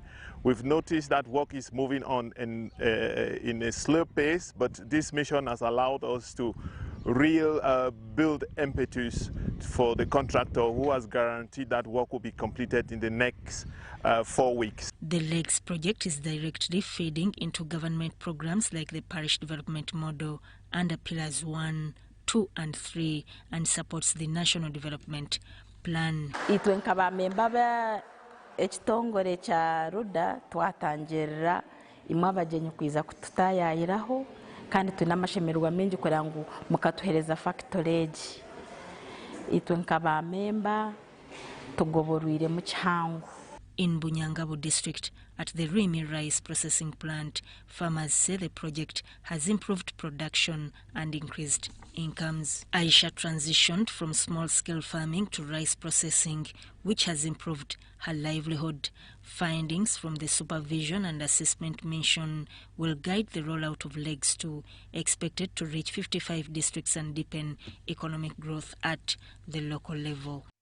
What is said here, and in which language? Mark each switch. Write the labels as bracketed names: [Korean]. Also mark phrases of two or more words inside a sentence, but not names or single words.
[English] We've noticed that work is moving on in a slow pace, but this mission has allowed us to build impetus for the contractor who has guaranteed that work will be completed in the next 4 weeks. The LEGS project is directly feeding into government programs like the Parish Development Model under Pillars 1, 2 and 3 and supports the National Development Plan. [Tooro] Itwe nk'abamemba ba ekitongole kya Ruda twatangirira imwe abagenyi kwiza kututayayiraho kandi tuna amashemerwa mengi kugira ngo mukatuhereza factorage. Itwe nk'abamemba tugoborwire mu kihango. [English] In Bunyangabu district, at the Rimi rice processing plant, farmers say the project has improved production and increased incomes. Aisha transitioned from small-scale farming to rice processing, which has improved her livelihood. Findings from the supervision and assessment mission will guide the rollout of Legs 2, expected to reach 55 districts and deepen economic growth at the local level.